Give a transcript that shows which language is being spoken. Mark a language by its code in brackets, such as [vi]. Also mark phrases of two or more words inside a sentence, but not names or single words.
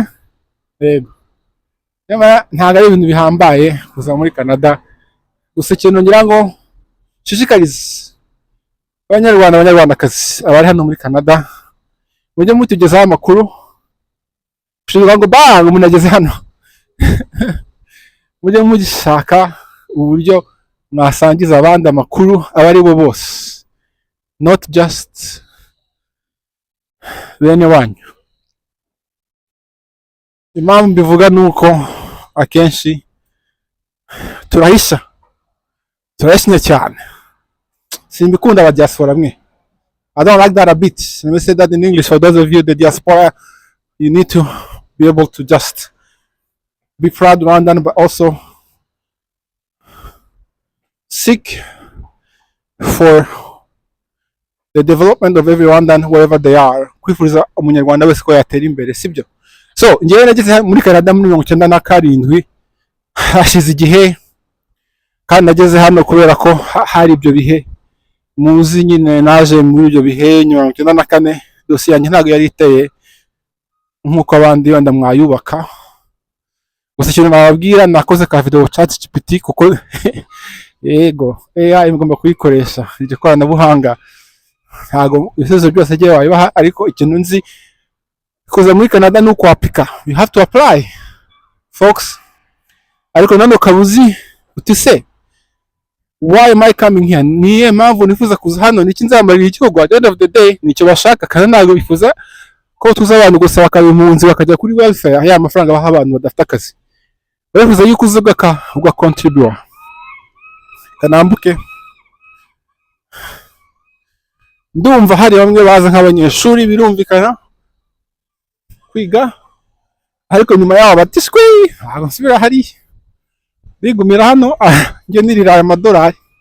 [rw] Yego, ntabwo ari ibintu bihambaye kuza muri Canada, gusa ikintu ngira ngo nshishikarize abanyarwandakazi abari hano muri Canada, mujye mutugezaho amakuru, kugira ngo umuntu ageze hano mujye mugishaka uburyo mwasangiza abandi amakuru aba ari bo bose, [en] not just [rw] bene wanyu. impamvu mbivuga ni uko akenshi turahisha cyane, simbikunda aba diaspora mwe. [en] I don't like that a bit. Let me say that in English for those of you the diaspora. You need to be able to just be proud Rwandan, but also seek for the development of every Rwandan wherever they are. [rw] Kwifuriza umunyarwanda wese ko yatera imbere, sibyo? So ngewe nageze muri Canada muri 1997, hashize igihe, kandi nageze hano kubera ko hari ibyo bihe muzi nyine. Naje muri ibyo bihe 1994, dosiye yanjye ntabwo yari iteye nk'uko abandi wenda mwayubaka. Gusa ikintu nababwira, nakoze ka video chat GPT kuko yego AI igomba kuyikoresha iryo koranabuhanga. Ntabwo ibisubizo byose agiye wabibaha, ariko ikintu nzi kuza muri Canada ni ukwapika. [en] You have to apply folks. [rw] Ariko nano ukabuzi uti se [en] why am I coming here? [rw] Niye mpamvu nifuza kuza hano, niki nzamarira igihugu? [en] At the end of the day [rw] nicyo bashaka, kandi ntabwo bifuza ko tuza abantu gusa bakaba impunzi bakajya kuri welfare, ya mafaranga baha abantu badafite akazi. Bifuza yuko uzuga uga contribute. Kanambuke ndumva hari bamwe baza nk'abanyeshuri, birumvikana kwiga, ariko nyuma yaho batishwe ntabwo nsubira hariya, bigumira hano njye nirira aya madolari.